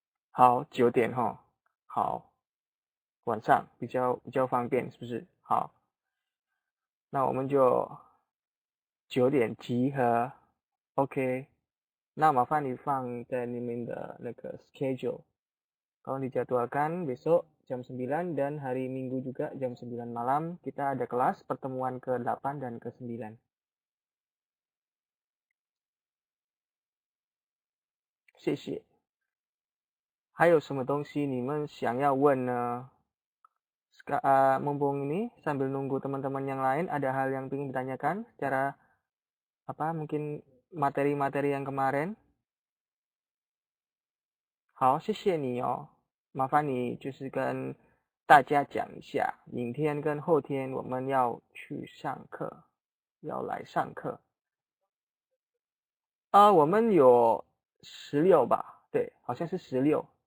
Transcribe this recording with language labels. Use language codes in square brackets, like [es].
[zh] 好，9点哈。好，晚上比较方便，是不是？好，那我们就9点集合。 OK，那麻烦你放在你们的那个 schedule。 [id] Kalau dijadwalkan besok jam 9 dan hari Minggu juga jam 9 malam kita ada kelas pertemuan ke-8 dan ke-9. [zh] 谢谢。还有什么东西你们想要问呢？ [id] Mumpung ini sambil nunggu teman-teman yang lain ada hal yang ingin ditanyakan secara apa mungkin materi-materi yang kemarin. [zh] 好，谢谢你哦。麻烦你就是跟大家讲一下，明天跟后天我们要去上课，要来上课。我们有16吧？对，好像是16。